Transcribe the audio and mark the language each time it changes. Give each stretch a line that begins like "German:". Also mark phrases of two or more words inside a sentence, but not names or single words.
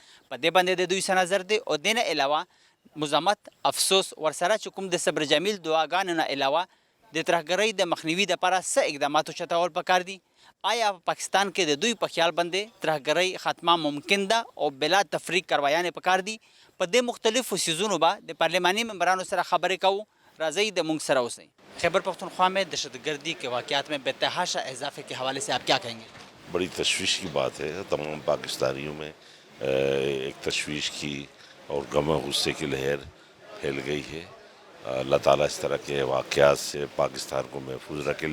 Pashto: په دې باندې د دوی څه نظر دی او دې نه علاوه مزمت افسوس ورسره چې کوم د صبر جمیل دعاګانو نه علاوه د ترهګرۍ د مخنیوي دپاره څه اقداماتو چتول پکار دي. آیا پاکستان کې د دوی په خیال باندې ترهګرۍ خاتمه ممکن ده او بلا تفریق کرویانې پکار دي؟ په دې مختلفو سیزونو به د پارلماني ممبرانو سره خبرې کوو. راځئ د موږ سره اوسئ.
Urdu: خیبر پختونخوا میں دہشت گردی کے واقعات میں بتحاشا اضافے کے حوالے سے آپ کیا کہیں گے؟ بڑی تشویش کی بات ہے. تمام پاکستانیوں میں ایک تشویش کی اور غم و غصے کی لہر پھیل گئی ہے. اللہ تعالیٰ اس طرح کے واقعات سے پاکستان کو محفوظ رکھے.